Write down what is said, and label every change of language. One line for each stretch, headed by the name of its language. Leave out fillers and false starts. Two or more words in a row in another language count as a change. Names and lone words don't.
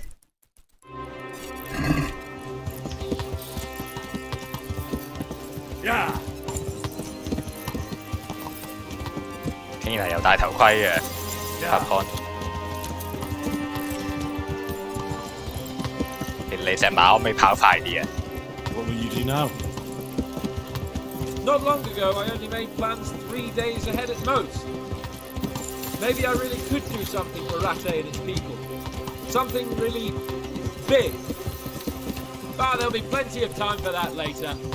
English: Yeah.
Cantonese: 竟然係有戴頭盔嘅Capcom。你隻馬可唔可以跑快啲啊
English: What will you do now? Not long ago, I only made plans 3 days ahead at most. Maybe I really could do something for Rattay and its people. Something really big. But there'll be plenty of time for that later.